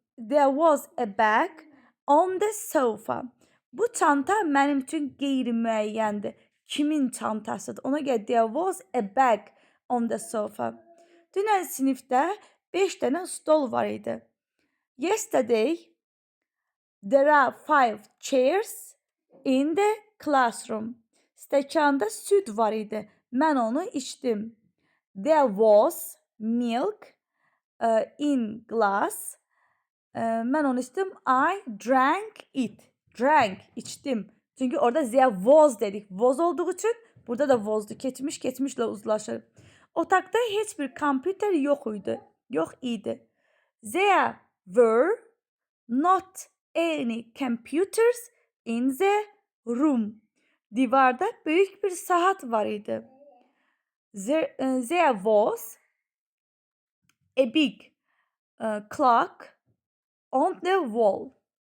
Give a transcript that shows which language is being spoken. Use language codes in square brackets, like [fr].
[en] There was a bag on the sofa. [az] Bu çanta mənim üçün qeyri-müəyyəndir. Kimin çantasıdır? Ona görə [en] there was a bag on the sofa. [az] Dünən sinifdə 5 dənə stol var idi. [en] Yesterday, there are 5 chairs in the classroom. [az] Stəkanda süd var idi. Mən onu içdim. [en] There was milk in glass. [az] Mən onu içdim. [en] I drank it. Drank, içdim. [az] Çünki orada there was dedik. Was olduğu üçün burada da was'du. Keçmişlə uzlaşır. Otaqda heç bir kompüter yox idi. [en] There were not any computers in the room. [az] Divarda böyük bir saat var idi. [en] There was a big clock on the wall.